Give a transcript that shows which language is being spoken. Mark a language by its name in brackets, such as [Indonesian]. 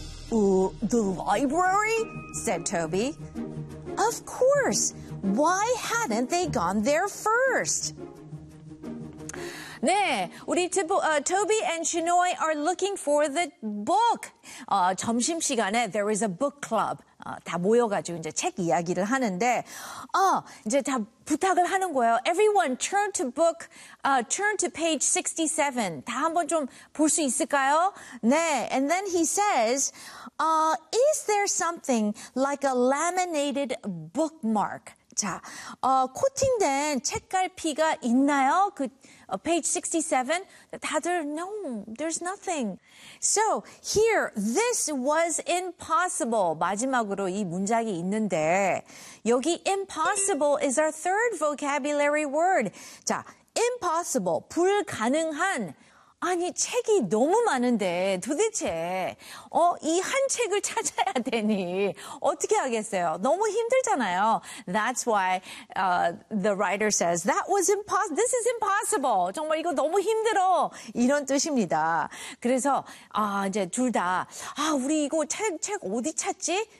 [English] The library? Said Toby. Of course. Why hadn't they gone there first? [Korean] 네, 우리 [English] Toby and Shenoy are looking for the book. [Korean] 점심시간에 [English] there is a book club. [Korean] 다 모여가지고 이제 책 이야기를 하는데, 이제 다 부탁을 하는 거예요. [English] Everyone turn to book, turn to page 67. [Korean] 다 한번 좀 볼 수 있을까요? [English] 네, and then he says, is there something like a laminated bookmark? [Korean] 자, 코팅된 책갈피가 있나요? [English] 그 page 67? 다들, no, there's nothing. So, here, this was impossible. [Korean] 마지막으로 이 문장이 있는데, 여기 [English] impossible is our third vocabulary word. [Korean] 자, impossible, 불가능한. 아니, 책이 너무 많은데 도대체 이 한 책을 찾아야 되니 어떻게 하겠어요? 너무 힘들잖아요. [English] That's why the writer says, that was impossible. This is impossible. [Korean] 정말 이거 너무 힘들어. 이런 뜻입니다. 그래서 이제 둘 다, 우리 이거 책 어디 찾지?